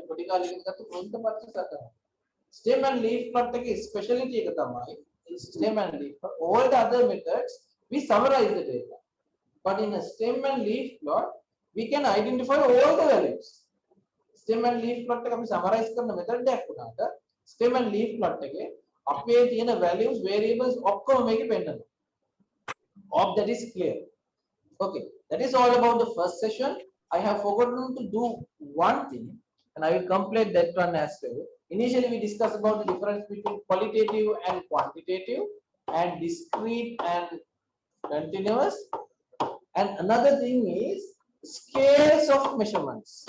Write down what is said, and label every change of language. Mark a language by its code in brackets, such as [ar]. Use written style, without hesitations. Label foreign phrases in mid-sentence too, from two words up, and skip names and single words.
[en] Stem and leaf plot specialty is stem and leaf. For all the other methods we summarize the data, but in a stem and leaf plot we can identify all the values. Stem and leaf plot [si] එක අපි summarize කරන method එකක් උනාට [en] stem and leaf plot [si] එකේ අපේ තියෙන [en] values variables [si] ඔක්කොම මේකේ පෙන්නනවා. [en] Hope that is clear. Okay, that is all about the first session. I have forgotten to do one thing and I will complete that one as well. Initially we discussed about the difference between qualitative and quantitative and discrete and continuous, and another thing is scales of measurements.